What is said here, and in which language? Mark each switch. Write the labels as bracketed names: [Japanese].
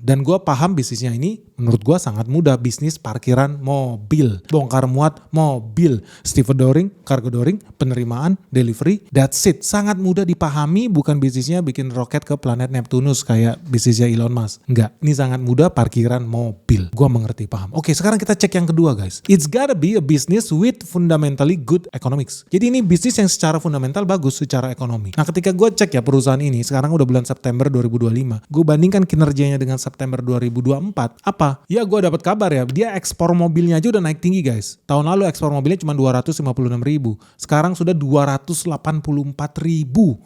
[Indonesian] Dan gue paham bisnisnya ini menurut gue sangat mudah. Bisnis parkiran mobil, bongkar muat mobil, stevedoring, cargodoring, penerimaan, delivery, [English] that's it. [Indonesian] Sangat mudah dipahami, bukan bisnisnya bikin roket ke planet Neptunus kayak bisnisnya Elon Musk. Enggak, ini sangat mudah parkiran mobil. Gue mengerti, paham. Oke, sekarang kita cek yang kedua guys. [English] It's gotta be a business with fundamentally good economics. [Indonesian] Jadi ini bisnis yang secara fundamental bagus secara ekonomi. Nah ketika gue cek ya perusahaan ini, sekarang udah bulan September 2025. Gue bandingkan kinerjanya dengan September 2024. Apa? Ya gue dapat kabar ya, dia ekspor mobilnya aja udah naik tinggi guys. Tahun lalu ekspor mobilnya cuma 256 ribu. Sekarang sudah 284 ribu.